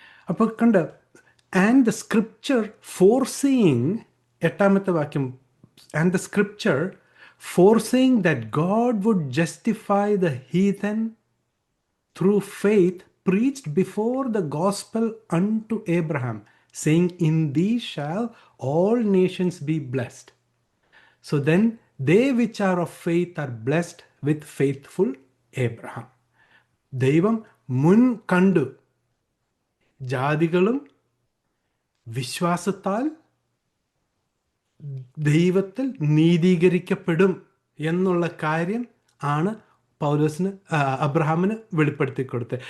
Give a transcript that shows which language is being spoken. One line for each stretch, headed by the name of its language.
Malayalam: അപ്പോൾ കണ്ട്,
English: and the scripture foreseeing,
Malayalam: 8-ാമത്തെ വാക്യം,
English: And the scripture foreseeing that God would justify the heathen through faith preached before the gospel unto Abraham, saying, in thee shall all nations be blessed. So then they which are of faith are blessed with faithful Abraham.
Malayalam: ദൈവം മുൻ കണ്ടു ജാതികളും വിശ്വാസത്താൽ ദൈവത്തിൽ നീതീകരിക്കപ്പെടും എന്നുള്ള കാര്യം ആണ് പൗലോസിന് അബ്രഹാമിന് വെളിപ്പെടുത്തി കൊടുത്തത്.